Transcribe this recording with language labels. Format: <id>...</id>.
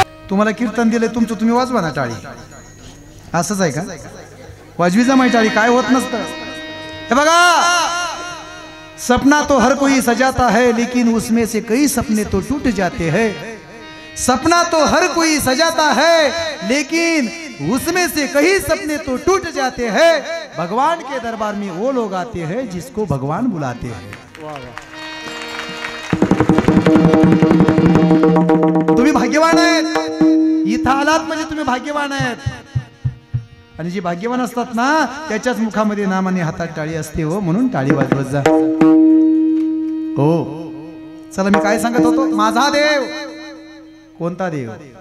<mr>तुम्हाला कीर्तन दिले तुमचं तुम्ही वाजवा ना टाळी. असंच आहे का? वाजवी जमाई टाळी, काय होत नसतं.</mr> <hi>हे बघा, सपना तो हर कोई सजाता है, लेकिन उसमें से कई सपने तो टूट जाते हैं. सपना तो हर कोई सजाता है, लेकिन उसमें से कई सपने तो टूट जाते हैं. भगवान के दरबार में वो लोग आते हैं जिसको भगवान बुलाते हैं.</hi> <mr>तुम्ही भाग्यवान आहेत, इथं आलात म्हणजे तुम्ही भाग्यवान आहेत. आणि जे भाग्यवान असतात ना, त्याच्याच मुखामध्ये नाम आणि हातात टाळी असते हो, म्हणून टाळी वाजवत जा. हो, चला मी काय सांगत होतो? माझा देव कोणता देव?</mr>